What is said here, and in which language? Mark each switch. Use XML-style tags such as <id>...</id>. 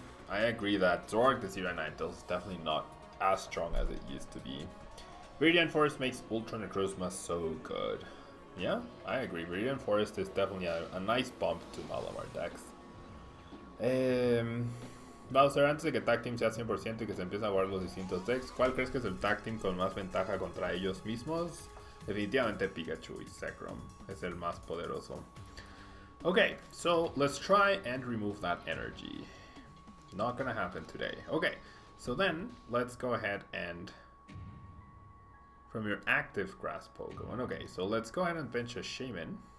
<en>I agree that Zoroark, the Zero Ninetales is definitely not as strong as it used to be. Viridian Forest makes Ultra Necrozma so good. Yeah, I agree. Viridian Forest is definitely a nice bump to Malamar decks.</en> <es>Bowser, antes de que Tag Team sea 100% y que se empiece a jugar los distintos decks, ¿cuál crees que es el Tag Team con más ventaja contra ellos mismos? Definitivamente Pikachu y Zekrom es el más poderoso.</es> <en>Okay, so let's try and remove that energy. Not gonna happen today. Okay, so then let's go ahead and from your active grass Pokemon. Okay, so let's go ahead and bench a Shaman.</en>